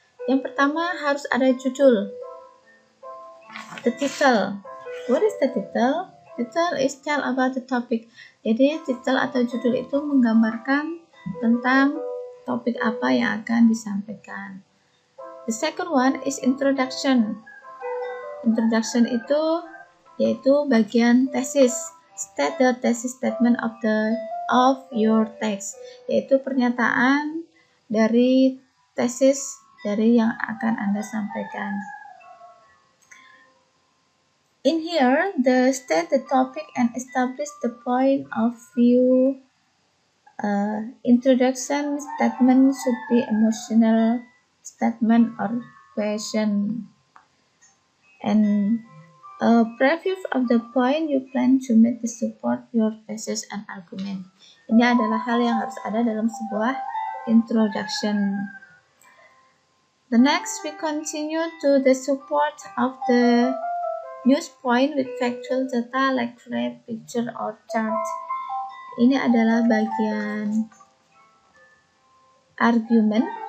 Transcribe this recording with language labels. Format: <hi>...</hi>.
<id>Yang pertama harus ada judul,</id> <en>the title. What is the title? Title is tell about the topic.</en> <id>Jadi title atau judul itu menggambarkan tentang topik apa yang akan disampaikan.</id> <en>The second one is introduction.</en> <id>Introduction itu yaitu bagian tesis.</id> <en>State the thesis statement of your text,</en> <id>yaitu pernyataan dari tesis dari yang akan Anda sampaikan.</id> <en>In here, the state the topic and establish the point of view. Introduction statement should be emotional statement or question. And a preview of the point you plan to make to support your thesis and argument.</en> <id>Ini adalah hal yang harus ada dalam sebuah introduction.</id> <en>The next, we continue to the support of the news point with factual data like graph, picture, or chart.</en> <id>Ini adalah bagian argument.</id>